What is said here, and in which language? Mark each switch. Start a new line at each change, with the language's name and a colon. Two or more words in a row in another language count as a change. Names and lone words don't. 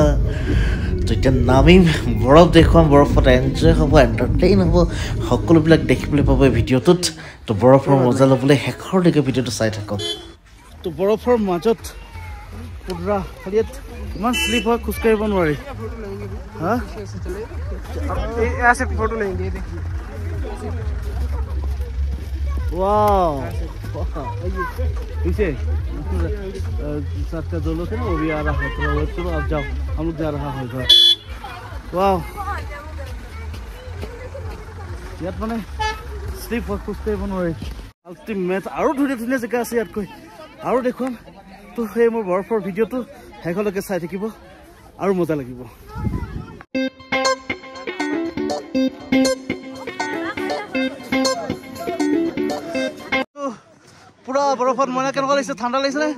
Assamese: তো এতিয়া নামিম, বৰফ দেখুৱাম, বৰফত এনজয় হ'ব, এণ্টাৰটেইন হ'ব, সকলোবিলাক দেখিবলৈ পাব এই ভিডিঅ'টোত। তো বৰফৰ মজা ল'বলৈ শেষৰলৈকে ভিডিঅ'টো চাই থাকক। তো বৰফৰ মাজত পুৰা খালি ইয়াত ইমান শ্লিপ হয়, খোজকাঢ়িব নোৱাৰি।
Hindi: पीछे 7 का 2 लोग थे ना, वो भी आ रहा है। थोड़ा वेट करो, आप जाओ, हम लोग जा रहा है उधर। वाह,
Assamese: ইয়াত শ্লিপ হয়, খোজকাঢ়িব নোৱাৰি। আল্টিমেট আৰু ধুনীয়া ধুনীয়া জেগা আছে ইয়াতকৈ, আৰু দেখুৱাম। তো সেই মোৰ বৰফৰ ভিডিঅ'টো শেষলৈকে চাই থাকিব, আৰু মজা লাগিব। পুৰা বৰফত কেনেকুৱা লাগিছে? ঠাণ্ডা লাগিছে নে?